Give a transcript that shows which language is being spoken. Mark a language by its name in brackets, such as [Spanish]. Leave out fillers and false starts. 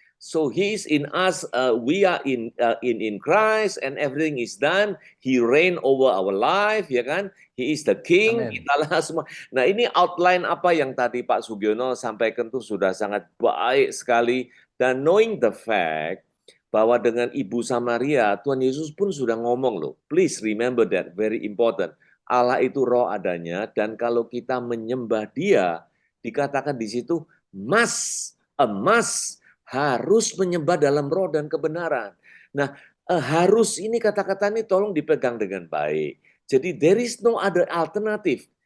[English] So He is in us, we are in Christ, and everything is done. He reign over our life, [Indonesian] ya kan? [English] He is the King. [Indonesian] Italah semua. Nah, ini outline apa yang tadi Pak Sugiono sampaikan itu sudah sangat baik sekali. Dan [English] knowing the fact [Indonesian] bahwa dengan Ibu Samaria, Tuhan Yesus pun sudah ngomong loh. [English] Please remember that, very important. [Indonesian] Allah itu roh adanya, dan kalau kita menyembah Dia, dikatakan di situ must harus menyembah dalam roh dan kebenaran. Nah, harus ini kata-kata ini tolong dipegang dengan baik. Jadi [English] there is no other alternative.